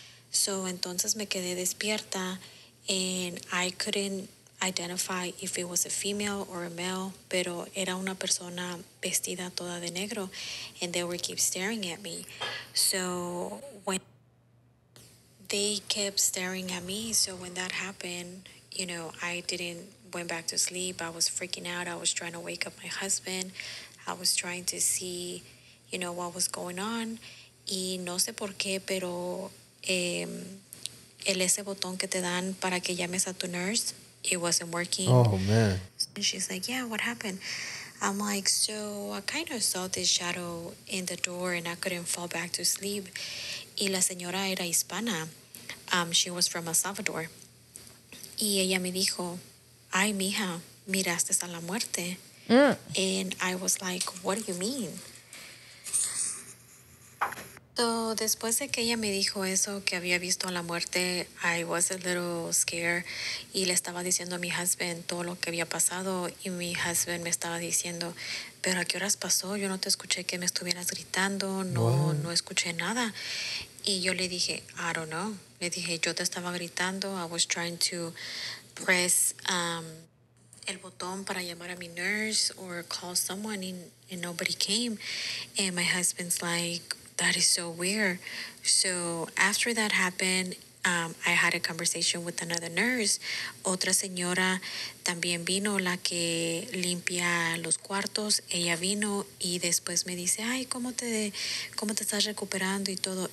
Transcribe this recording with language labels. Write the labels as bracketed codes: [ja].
[es] So entonces me quedé despierta, [en] and I couldn't identify if it was a female or a male, [es] pero era una persona vestida toda de negro, [en] and they would keep staring at me. So when they kept staring at me, so when that happened, I went back to sleep. I was freaking out. I was trying to wake up my husband. I was trying to see, what was going on. [es] Y no sé por qué, pero ese botón que te dan para que llames a tu nurse, [en] it wasn't working. Oh, man. And she's like, yeah, what happened? I'm like, so I kind of saw this shadow in the door and I couldn't fall back to sleep. [es] Y la señora era hispana. [en] She was from El Salvador. [es] Y ella me dijo, ay, mija, miraste a la muerte. [en] And I was like, what do you mean? [es] So, después de que ella me dijo eso, que había visto a la muerte, [en] I was a little scared [es] y le estaba diciendo a mi husband todo lo que había pasado, y mi husband me estaba diciendo, pero ¿a qué horas pasó? Yo no te escuché que me estuvieras gritando, no escuché nada. Y yo le dije, [en] I don't know. [es] Le dije, yo te estaba gritando, [en] I was trying to press [es] el botón para llamar a mi [en] nurse or call someone and nobody came. And my husband's like, that is so weird. So after that happened, I had a conversation with another nurse. [es] Otra señora también vino, la que limpia los cuartos. Ella vino y después me dice, ay, ¿cómo te estás recuperando y todo?